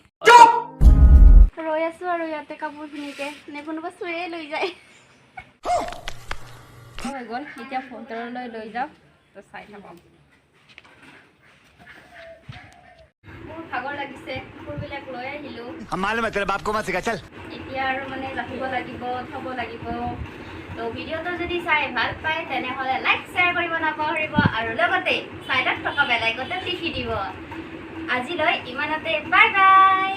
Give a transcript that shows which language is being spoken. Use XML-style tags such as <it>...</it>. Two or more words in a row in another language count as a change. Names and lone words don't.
<as>ৰৈ আছোঁ আৰু ইয়াতে কাপোৰখিনিকে নে কোনোবা চুয়ে লৈ যায় হৈ গ'ল এতিয়া ভিতৰলৈ লৈ যাওঁ তো চাই থাকক ভাগৰ লাগিছে কাপোৰবিলাক লৈ আহিলোঁ</as> <hi>मालूम है तेरे बाप को मत सिखा चल</hi> <as>এতিয়া আৰু মানে ৰাখিব লাগিব থ'ব লাগিব তো ভিডিঅ'টো যদি চাই ভাল পায় তেনেহ'লে</as> <en>like share</en> <as>কৰিব নাপাহৰিব আৰু লগতে চাইডত থকা</as> <en>bell iconটো</en> <as>টিপি দিব আজিলৈ ইমানতে</as> <en>bye bye</en>